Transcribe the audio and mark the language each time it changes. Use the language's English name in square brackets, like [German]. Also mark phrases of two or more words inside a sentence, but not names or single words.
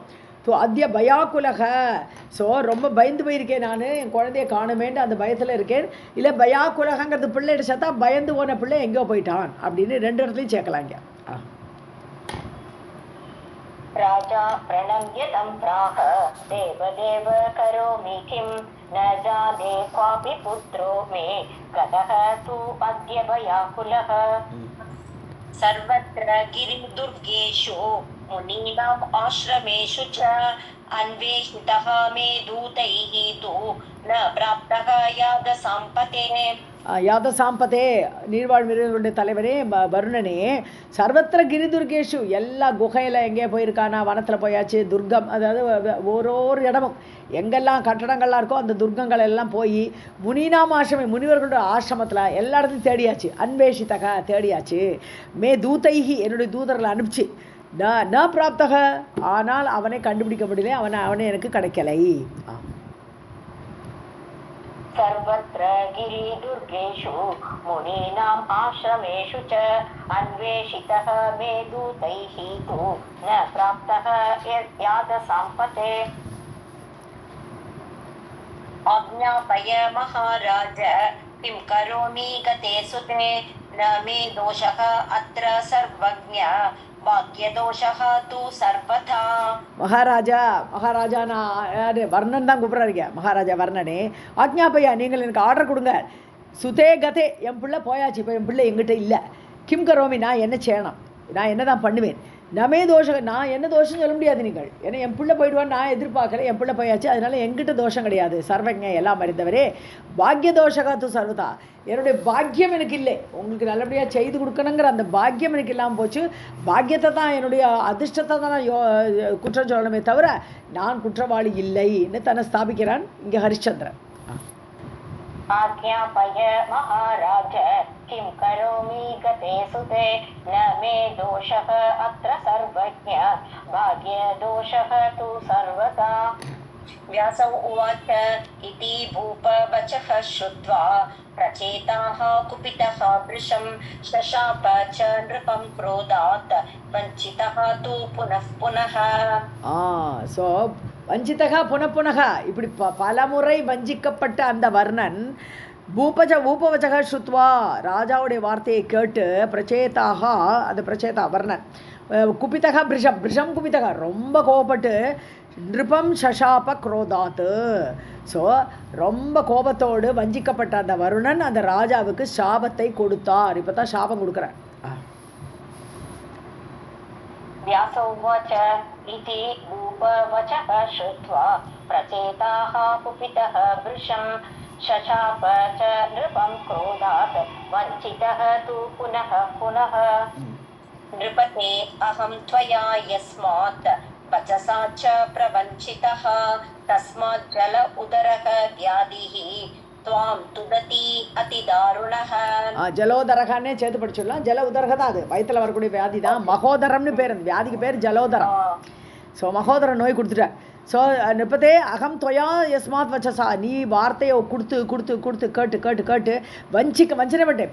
[Tamil] ஸோ [Sanskrit] अद्य भयाकुलः, [Tamil] ஸோ ரொம்ப பயந்து போயிருக்கேன் நான், என் குழந்தைய காணுமேன்னு அந்த பயத்தில் இருக்கேன். இல்லை பயாக்குலகங்கிறது பிள்ளைகிட்ட சேர்த்தா பயந்து போன பிள்ளை எங்கேயோ போயிட்டான் அப்படின்னு ரெண்டு இடத்துலையும் சேர்க்கலாங்க. [Sanskrit] राजा प्रणम्य तं प्राह देवदेव करोमि किं न जाने क्वापि पुत्रो मे गतः तु अद्य भयाकुलः. सर्वत्र गिरिदुर्गेषु मुनीनाम् आश्रमेषु च अन्वेषितः मे दूतैः तु न प्राप्तः यादसाम्पते. [Tamil] யாதசாம்பதே, நீர்வாழ் மிருகங்களுடைய தலைவரே வருணனே, [Sanskrit] सर्वत्र गिरिदुर्गेषु, [Tamil] எல்லா குகையில் எங்கேயோ போயிருக்கானா, வனத்தில் போயாச்சு, துர்கம், அதாவது ஒரு இடமும் எங்கெல்லாம் கட்டடங்கள்லாம் இருக்கோ அந்த துர்கங்கள் எல்லாம் போய் முனினாம் ஆசிரமம், முனிவர்களுடைய ஆசிரமத்தில் எல்லா இடத்துலையும் தேடியாச்சு, அன்வேஷித்தக தேடியாச்சு, [Sanskrit] मे दूतैः, [Tamil] என்னுடைய தூதர்களை அனுப்பிச்சு, [Sanskrit] न प्राप्तः, [Tamil] ஆனால் அவனை கண்டுபிடிக்க முடியல, அவனை எனக்கு கிடைக்கலை. [Sanskrit] सर्वत्र गिरिदुर्गेषु मुनीनाम् आश्रमेषु च अन्वेषितः मे दूतैः तु न प्राप्तः यादसाम्पते. आज्ञापय महाराज किं करोमि गते सुते न मे दोषः अत्र सर्वज्ञ भाग्यदोषः तु सर्वथा. [Tamil] மகாராஜா நான் யார், வர்ணன் தான் கூப்பிட்றாருங்க, மகாராஜா வர்ணனே, ஆக்ஞாபையா, நீங்கள் எனக்கு ஆர்டர் கொடுங்க. [Sanskrit] सुते गते, [Tamil] என் பிள்ளை போயாச்சு, இப்போ என் பிள்ளை எங்கிட்ட இல்லை. [Sanskrit] किं करोमि, [Tamil] நான் என்ன செய்யணும், நான் என்ன தான் பண்ணுவேன். [Sanskrit] न मे दोषः, [Tamil] நான் என்ன தோஷம் சொல்ல முடியாது நீங்கள், ஏன்னா என் பிள்ளை போயிடுவான்னு நான் எதிர்பார்க்கல, என் பிள்ளை போயாச்சு, அதனால எங்கிட்ட தோஷம் கிடையாது. சர்வஜ, எல்லாம் அறிந்தவரே, [Sanskrit] भाग्य दोषस्तु सर्वथा, [Tamil] என்னுடைய பாக்கியம் எனக்கு இல்லை, உங்களுக்கு நல்லபடியாக செய்து கொடுக்கணுங்கிற அந்த பாக்கியம் எனக்கு இல்லாமல் போச்சு. பாக்கியத்தை தான், என்னுடைய அதிர்ஷ்டத்தை தான் நான் குற்றம் சொல்லணுமே தவிர நான் குற்றவாளி இல்லைன்னு தன்னை ஸ்தாபிக்கிறான் இங்கே ஹரிச்சந்திரன். [Sanskrit] आज्ञापय महाराज किं करोमि गते सुते न मे दोषः अत्र सर्वज्ञ भाग्यदोषः तु सर्वदा व्यास उवाच इति भूपवचः श्रुत्वा प्रचेताः कुपितः वृषं शशाप च नृपं क्रोधात् वञ्चितः तु पुनः पुनः [Tamil] ஸோ [Sanskrit] वञ्चितः पुनःपुनः [Tamil] இப்படி பல முறை வஞ்சிக்கப்பட்ட அந்த வர்ணன் [Sanskrit] भूपवचः श्रुत्वा [Tamil] ராஜாவுடைய வார்த்தையை கேட்டு பிரச்சேதாக அந்த பிரச்சேதா வர்ணன் [Sanskrit] कुपितः वृषं कुपितः [Tamil] ரொம்ப கோபப்பட்டு [Sanskrit] नृपं शशाप क्रोधात् [Tamil] ஸோ ரொம்ப கோபத்தோடு வஞ்சிக்கப்பட்ட அந்த வருணன் அந்த ராஜாவுக்கு சாபத்தை கொடுத்தார். இப்போ தான் சாபம் கொடுக்குறார். [Sanskrit] व्यास उवाच इति भूपवचः श्रुत्वा प्रचेताः कुपितः वृषं शशाप च नृपं क्रोधात् वञ्चितः तु पुनः पुनः नृपते अहं त्वया यस्मात् वचसा च प्रवञ्चितः तस्मात् जल उदरः व्याधिः त्वां तुदति अतिदारुणः. [Tamil] ஜலோதரகன்னே சேர்த்து படிச்சுடலாம். [Sanskrit] जल उदरः [Tamil] தான், அது வயிற்றுல வரக்கூடிய வியாதி தான். மகோதரம்னு பேர், அந்த வியாதிக்கு பேர் ஜலோதரம். ஸோ மகோதர நோய் கொடுத்துட்டேன். ஸோ [Sanskrit] नृपते अहं त्वया यस्मात् वचसा, [Tamil] நீ வார்த்தையை கொடுத்து கொடுத்து கொடுத்து கேட்டு கேட்டு கேட்டு வஞ்சனை விட்டேன்.